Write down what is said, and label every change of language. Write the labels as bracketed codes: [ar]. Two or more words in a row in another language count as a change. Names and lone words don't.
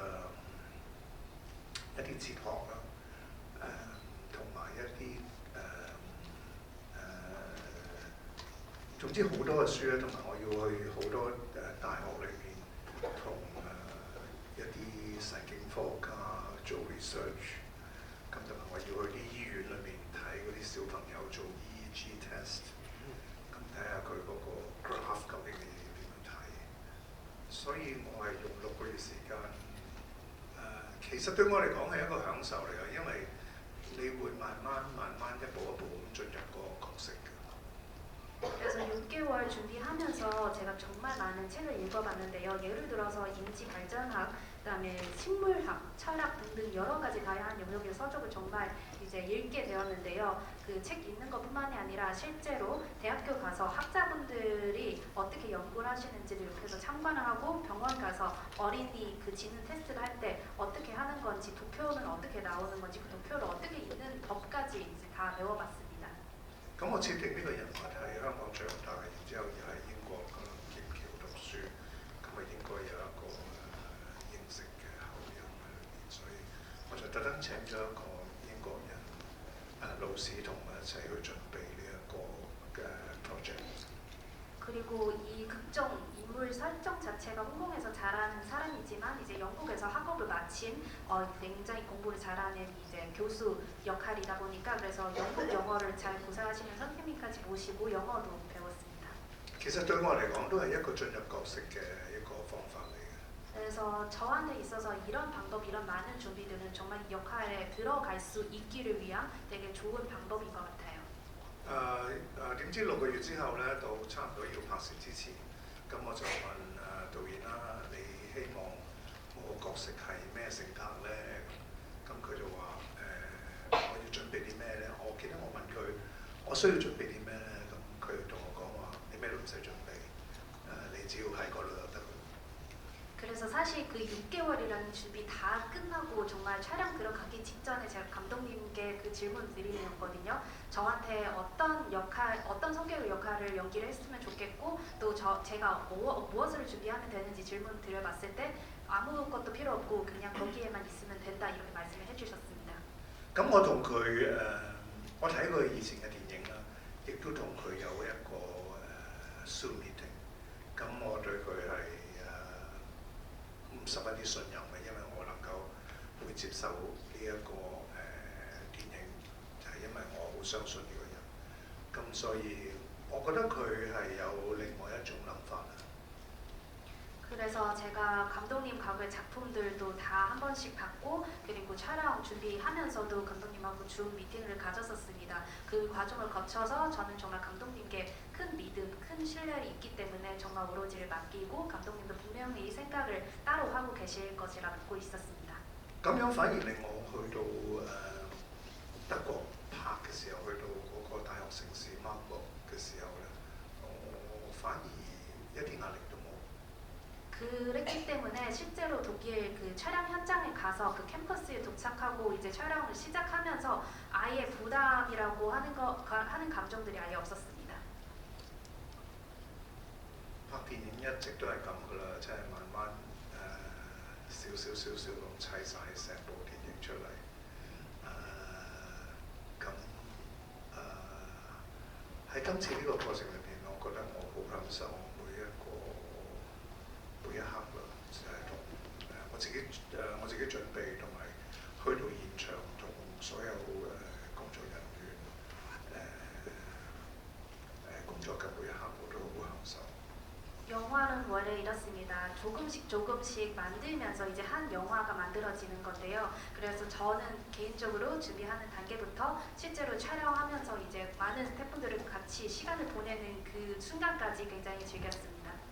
[yue] 一啲哲學啦，同埋一啲總之好多嘅書咧，同埋我要去好多大學裏面同一啲神經科學家做 research， 咁同埋我要去啲醫院裏面睇嗰啲小朋友做 [en] EEG test， [yue] 咁睇下佢嗰個 graph 究竟你點樣睇。所以我係用6個月時間，其實對我嚟講係一個享受嚟嘅，因為你會慢慢一步一步咁進入個角色嘅。 [ko] 그래서 6개월 준비하면서 제가 정말 많은 책을 읽어봤는데요. 예를 들어서 인지발전학, 그다음에 식물학, 철학 등등 여러 가지 다양한 영역의 서적을 정말 이제 읽게 되었는데요. 그 책 읽는 것뿐만이 아니라 실제로 대학교 가서 학자분들이 어떻게 연구를 하시는지를 옆에서 참관을 하고 병원 가서 어린이 그 지능 테스트를 할 때 어떻게 하는 건지 도표는 어떻게 나오는 건지 그 도표를 어떻게 읽는 법까지 이제 다 배워봤습니다. [yue] 咁我設定呢個人物係香港長大，然之後又喺英國嗰劍橋讀書，咁應該有一個英式嘅口音喺裏面，所以我就特登請咗一個英國人老師同我一齊去準備呢一個嘅 project。 [ko] 그리고 이 극정 인물 설정 자체가 홍콩에서 잘하는 사람이지만 이제 영국에서 학업을 마친 굉장히 공부를 잘하는 이제 교수 역할이다 보니까 그래서 영국 영어를 잘 구사하시는 선생님까지 모시고 영어도 배웠습니다. [yue] 其實對我嚟講都係一個進入角色嘅一個方法嚟嘅。 [ko] 그래서 저한테 있어서 이런 방법, 이런 많은 준비들은 정말 이 역할에 들어갈 수 있기를 위한 되게 좋은 방법인 것 같아요. [yue] 點知6個月之後咧，到差唔多要拍攝之前，咁我就問導演啦：你希望我個角色係咩性格咧？咁佢就話：我要準備啲咩咧？我記得我問佢：我需要準備啲咩咧？咁佢同我講話：你咩都唔使準備，你只要喺嗰度就得。 [ko] 그래서 사실 그 6개월이라는 준비 다 끝나고 정말 촬영 들어가기 직전에 제가 감독님께 그 질문 드리는거든요. 저한테 어떤 역할, 어떤 성격의 역할을 연기를 했으면 좋겠고 또 제가 무엇을 준비하면 되는지 질문 드려봤을 때 아무것도 필요 없고 그냥 거기에만 있으면 된다 이렇게 말씀을 해주셨습니다. [yue] 咁我同佢我睇佢以前嘅電影啦，亦都同佢有一個Zoom meeting， 咁我對佢係十分之信任嘅，因為我能夠會接受呢一個電影，就係因為我好相信呢個人。咁所以我覺得佢係有另外一種諗法啦。 [ko] 그래서 그래서 제가 감독님 과거의 작품들도 다 한 번씩 봤고 그리고 촬영 준비하면서도 감독님하고 줌 미팅을 가졌었습니다. 그 과정을 거쳐서 저는 정말 감독님께 큰 믿음, 큰 신뢰가 있기 때문에 정말 오로지를 맡기고 감독님도 분명히 생각을 따로 하고 계실 것이라 믿고 있었습니다. [yue] 咁樣反而令我去到德國拍嘅時候，去到嗰個大學城市 Marburg 嘅時候咧，我反而一啲壓力都冇。 [ko] 그랬기 때문에 실제로 독일 그 촬영 현장에 가서 그 캠퍼스에 도착하고 이제 촬영을 시작하면서 아예 부담이라고 하는 감정들이 아예 없었습니다. [yue] 拍電影一直都係咁噶啦，即係慢慢少少咁砌晒成部電影出嚟。咁喺今次呢個過程裏邊，我覺得我好享受每一刻啦，就係同我自己準備同埋去到現場同所有工作人員工作嘅每一刻，我都好享受。 [ko] 영화는 원래 이렇습니다. 조금씩 만들면서 이제 한 영화가 만들어지는 건데요. 그래서 저는 개인적으로 준비하는 단계부터 실제로 촬영하면서 이제 많은 스태프분들과 같이 시간을 보내는 그 순간까지 굉장히 즐겼습니다.